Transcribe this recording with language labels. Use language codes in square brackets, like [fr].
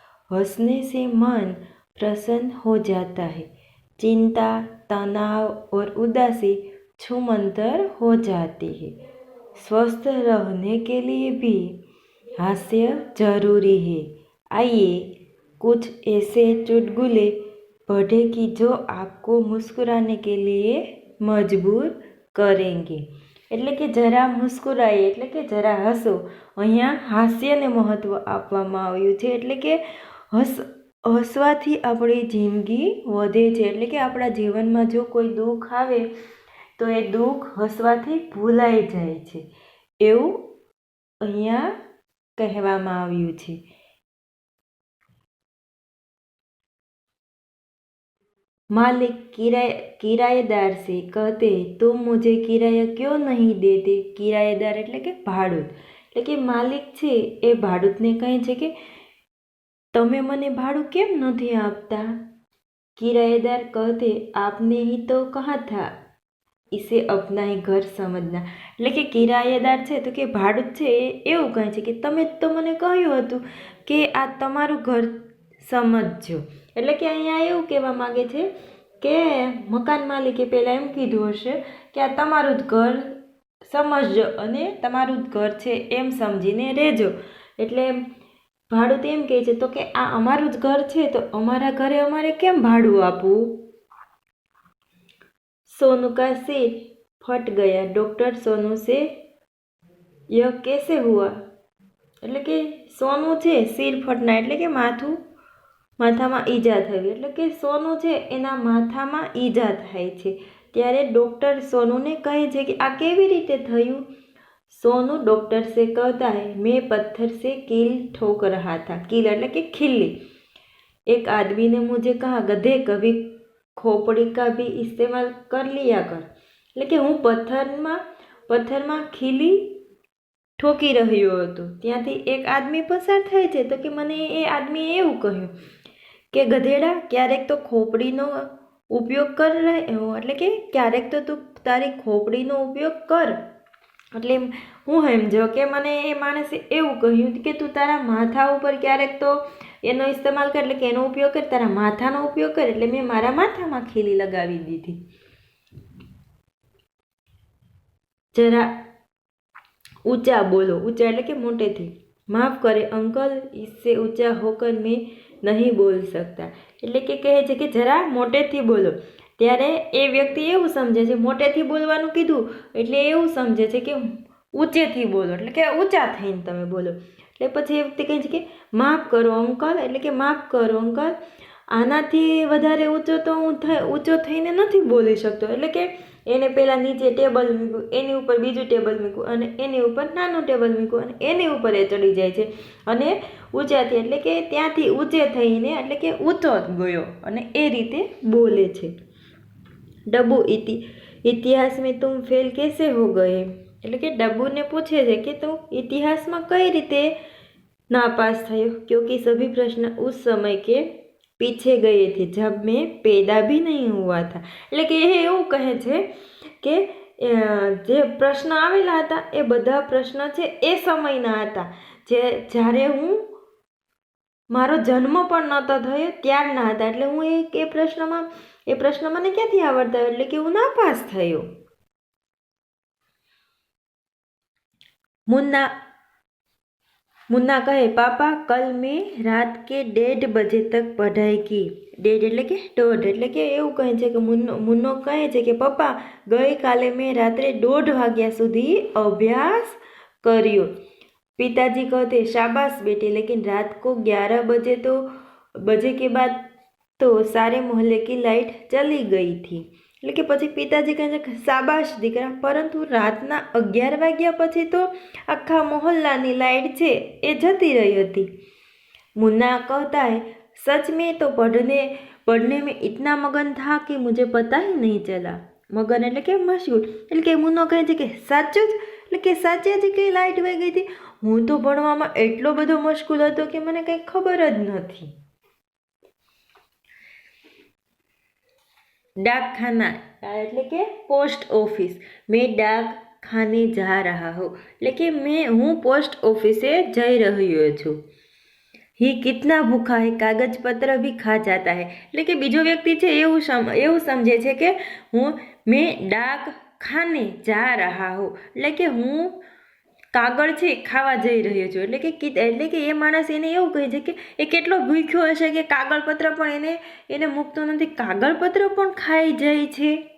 [hi] हंसने से मन प्रसन्न हो जाता है, चिंता, तनाव और उदासी छूमंतर हो जाती है। स्वस्थ रहने के लिए भी हास्य जरूरी है। आइए कुछ ऐसे चुटकुले पढ़े कि जो आपको मुस्कुराने के लिए मजबूर करेंगे। [gu] એટલે કે જરા મુસ્કુરાઈએ એટલે કે જરા હસો। અહીંયા હાસ્યને મહત્વ આપવામાં આવ્યું છે, એટલે કે હસવાથી આપણી જિંદગી વધે છે। એટલે કે આપણા જીવનમાં જો કોઈ દુઃખ આવે તો એ દુઃખ હસવાથી ભૂલાઈ જાય છે, એવું અહીંયા કહેવામાં આવ્યું છે। [hi] मालिक किराएदार से कहते तुम मुझे किराया क्यों नहीं देते। [gu] किराएदार એટલે કે ભાડૂત, એટલે કે માલિક છે એ ભાડૂતને કહે છે કે તમે મને ભાડું કેમ નથી આપતા। [hi] किराएदार कहते आपने ही तो कहा था इसे अपना ही घर समझना। [gu] એટલે કે કિરાયેદાર છે તો કે ભાડૂત છે એ એવું કહે છે કે તમે તો મને કહ્યું હતું કે આ તમારું ઘર સમજજો। એટલે કે અહીંયા એવું કહેવા માગે છે કે મકાન માલિકે પહેલાં એમ કીધું હશે કે આ તમારું જ ઘર સમજજો અને તમારું જ ઘર છે એમ સમજીને રહેજો। એટલે ભાડું એમ કહે છે તો કે આ અમારું જ ઘર છે તો અમારા ઘરે અમારે કેમ ભાડું આપવું। [hi] सोनू का सिर फट गया, डॉक्टर सोनू से यह कैसे हुआ। [gu] એટલે કે સોનું છે [hi] સિર ફટના [gu] એટલે કે માથામાં ઈજા થઈ, એટલે કે સોનું છે એના માથામાં ઈજા થાય છે ત્યારે ડૉક્ટર સોનુને કહે છે કે આ કેવી રીતે થયું। [hi] सोनू डॉक्टर से कहता है मैं पत्थर से कील ठोक रहा था। कील [gu] એટલે કે [hi] खिल्ली। एक आदमी ने मुझे कहा गधे कभी खोपड़ी का भी इस्तेमाल कर लिया कर। [gu] એટલે કે હું પથ્થરમાં ખીલી ઠોકી રહ્યો હતો ત્યાંથી એક આદમી પસાર થાય છે તો કે મને એ આદમીએ એવું કહ્યું કે ગધેડા ક્યારેક તો ખોપડીનો ઉપયોગ કર એટલે કે ક્યારેક તો તું તારી ખોપડીનો ઉપયોગ કર। એટલે હું સમજો કે મને એ માણસે એવું કહ્યું કે તું તારા માથા ઉપર ક્યારેક તો એનો ઇસ્તેમાલ કર, એટલે કે એનો ઉપયોગ કર, તારા માથાનો ઉપયોગ કર। એટલે મેં મારા માથામાં ખીલી લગાવી દીધી। જરા [hi] ऊंचा बोलो, ऊंचा [gu] એટલે કે મોટેથી। [hi] माफ़ करे अंकल इससे ऊंचा होकर मैं नहीं बोल सकता। [gu] એટલે કે કહે છે કે જરા મોટેથી બોલો। ત્યારે એ વ્યક્તિ એવું સમજે છે મોટેથી બોલવાનું કીધું એટલે એવું સમજે છે કે ઊંચેથી બોલો એટલે કે ઊંચા થઈને તમે બોલો। એટલે પછી એ વ્યક્તિ કહે છે કે માફ કરો અંકલ, એટલે કે માફ કરો અંકલ આનાથી વધારે ઊંચો તો હું ઊંચો થઈને નથી બોલી શકતો। એટલે કે એને પહેલાં નીચે ટેબલ મૂક્યું, એની ઉપર બીજું ટેબલ મૂક્યું અને એની ઉપર નાનું ટેબલ મૂક્યું અને એની ઉપર એ ચડી જાય છે અને ઊંચાથી એટલે કે ત્યાંથી ઊંચે થઈને એટલે કે ઊંચો ગયો અને એ રીતે બોલે છે। [hi] डब्बू इतिहास में तुम फेल कैसे हो गए। [gu] એટલે કે ડબ્બુને પૂછે છે કે તું ઇતિહાસમાં કઈ રીતે नापास થયો। [hi] क्योंकि सभी प्रश्न उस समय के पीछे गए थे जब मैं पैदा भी नहीं हुआ था। [gu] એટલે કે એ એવું કહે છે કે જે પ્રશ્ન આવેલા હતા એ બધા પ્રશ્ન છે એ સમયના હતા, જ્યારે હું મારો જન્મ પણ નહોતો થયો ત્યારના હતા. એટલે હું એ પ્રશ્ન મને ક્યાંથી આવડતા, એટલે કે હું નાપાસ થયો. [hi] मुन्ना कहे पापा कल मैं रात के 1:30 बजे तक पढ़ाई की. [gu] 1:30 એટલે કે 1:30 એટલે કે એવું કહે છે કે મુન્નો કહે છે કે પપ્પા ગઈકાલે મેં રાત્રે 1:30 વાગ્યા સુધી અભ્યાસ કર્યો. [hi] पिताजी कहते शाबाश बेटे, लेकिन रात को 11 बजे के बाद तो सारे मोहल्ले की लाइट चली गई थी. [gu] એટલે કે પછી પિતાજી કહે છે કે શાબાશ દીકરા, પરંતુ રાતના 11 વાગ્યા પછી તો આખા મોહલ્લાની લાઇટ છે એ જતી રહી હતી. [hi] मुन्ना कहता है सच में तो पढ़ने में इतना मगन था कि मुझे पता ही नहीं चला. [gu] मगन એટલે કે મશગુલ. એટલે કે મુન્નો કહે છે કે સાચું જ, એટલે કે સાચે જ કે લાઇટ વહી ગઈ હતી. હું તો ભણવામાં એટલો બધો મશગુલ હતો કે મને કંઈ ખબર જ નથી. डाक खाना એટલે કે પોસ્ટ ઓફિસ. મેં [hi] डाक खाने जा रहा हूँ, [gu] એટલે કે હું પોસ્ટ ઓફિસે જઈ રહ્યો છું. [hi] ही कितना भूखा है, कागज पत्र भी खा जाता है. [gu] એટલે કે બીજો વ્યક્તિ છે એવું સમજે છે કે મેં [hi] डाक खाने जा रहा हूँ, [gu] એટલે કે હું કાગળ છે ખાવા જઈ રહ્યો છું. એટલે કે એ માણસ એને એવું કહે છે કે એ કેટલો ભૂખ્યો હશે કે કાગળપત્ર પણ એને મૂકતો નથી, કાગળપત્ર પણ ખાઈ જાય છે.